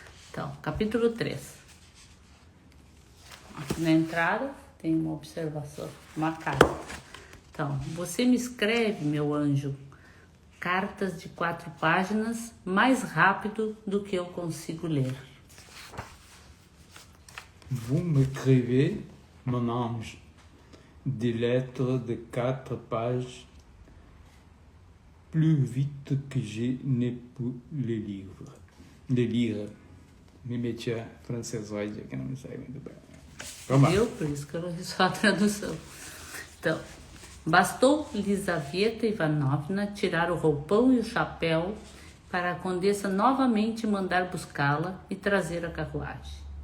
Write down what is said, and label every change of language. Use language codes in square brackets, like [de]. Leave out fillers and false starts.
[pt] Então, capítulo 3. Aqui na entrada tem uma observação, uma carta. Então, você me escreve, meu anjo, cartas de 4 páginas mais rápido do que eu consigo ler. [fr] Vous m'écrivez, mon ange, des lettres de 4 pages plus vite que je ne peux les lire. [pt] Me meti a francesoide aqui, não me sai muito bem. Vamos lá. Por isso que eu fiz só a tradução. Então, bastou Lizaveta Ivanovna tirar o roupão e o chapéu para a condessa novamente mandar buscá-la e trazer a carruagem.